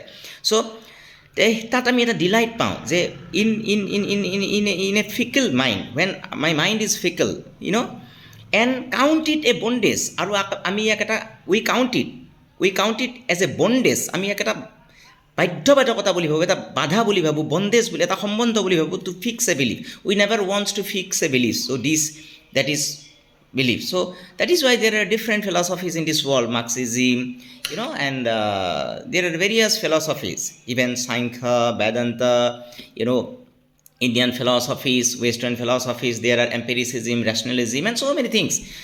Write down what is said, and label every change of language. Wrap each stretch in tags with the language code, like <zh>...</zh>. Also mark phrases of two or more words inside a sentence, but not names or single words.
<en>So that</en> <as>আমি এটা</as> <en>delight</en> <as>পাওঁ যে</as> <en>in a fickle mind, when my mind is fickle, you know, and count it a bondage.</en> <as>আৰু আমি একটা</as> <en>we count it as a bondage.</en> <as>আমি একটা বাধ্যবাধকতা বুলি ভাবোঁ এটা বাধা বুলি ভাবোঁ বন্দেজ বুলি এটা সম্বন্ধ বুলি ভাবোঁ</as> <en>to fix a belief we never wants to fix a belief so' that is belief. So that is why there are different philosophies in this world, Marxism, you know, and there are various philosophies, even Sankhya, Vedanta, you know, Indian philosophies, Western philosophies, there are empiricism, rationalism and so many things.</en>